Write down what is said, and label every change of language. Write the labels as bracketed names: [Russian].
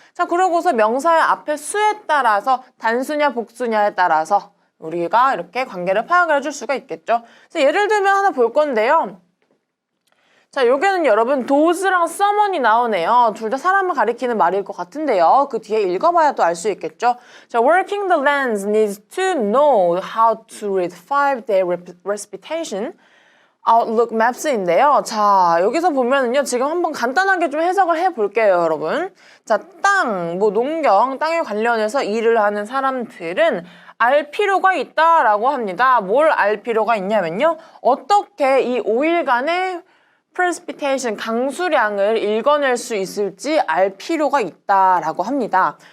[Korean] 자, 그러고서 명사의 앞에 수에 따라서 단수냐 복수냐에 따라서 우리가 이렇게 관계를 파악을 해줄 수가 있겠죠. 그래서 예를 들면 하나 볼 건데요. 자, 요게는 여러분 does랑 someone이 나오네요. 둘 다 사람을 가리키는 말일 것 같은데요. 그 뒤에 읽어봐야 또 알 수 있겠죠. [English] 자, working the lands needs to know how to read 5-day precipitation outlook maps [Korean] 인데요. 자, 여기서 보면은요, 지금 한번 간단하게 좀 해석을 해볼게요, 여러분. 자, 땅, 뭐 농경, 땅에 관련해서 일을 하는 사람들은 알 필요가 있다라고 합니다. 뭘 알 필요가 있냐면요, 어떻게 이 5일간의 precipitation, 강수량을 읽어낼 수 있을지 알 필요가 있다라고 합니다.